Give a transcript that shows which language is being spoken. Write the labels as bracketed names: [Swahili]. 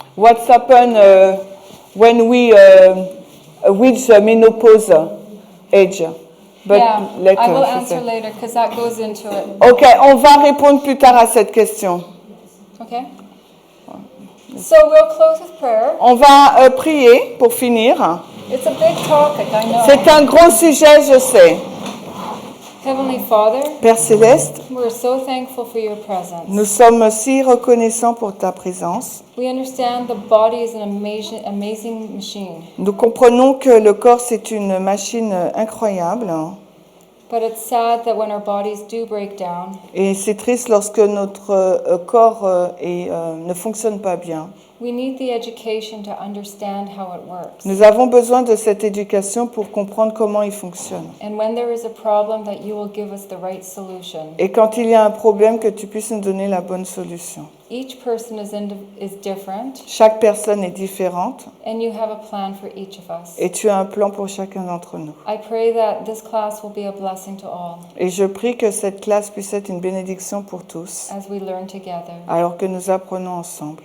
[English] What's happened when we reach the menopause age? But Yeah, later, I will she answer said. later because that goes into it. [French] Ok, on va répondre plus tard à cette question. [English] Okay? So we'll close with prayer. [French] On va prier pour finir. [English] It's a big topic, I know. [French] C'est un gros sujet, je sais. [English] Heavenly Father, [French] Père Céleste, [English] we're so thankful for your presence. [French] nous sommes si reconnaissants pour ta présence. [English] We understand the body is an amazing machine, [French] Nous comprenons que le corps, c'est une machine incroyable. [English] but it's sad that when our bodies do break down, [French] Et c'est triste lorsque notre corps ne fonctionne pas bien. [English] we need the education to understand how it works. [French] Nous avons besoin de cette éducation pour comprendre comment il fonctionne. [English] And when there is a problem, that you will give us the right solution. [French] Et quand il y a un problème, que tu puisses nous donner la bonne solution. [English] Each person is different, [French] Chaque personne est différente [English] and you have a plan for each of us. [French] et tu as un plan pour chacun d'entre nous. [English] I pray that this class will be a blessing to all [French] Et je prie que cette classe puisse être une bénédiction pour tous, [English] as we learn together. [French] alors que nous apprenons ensemble.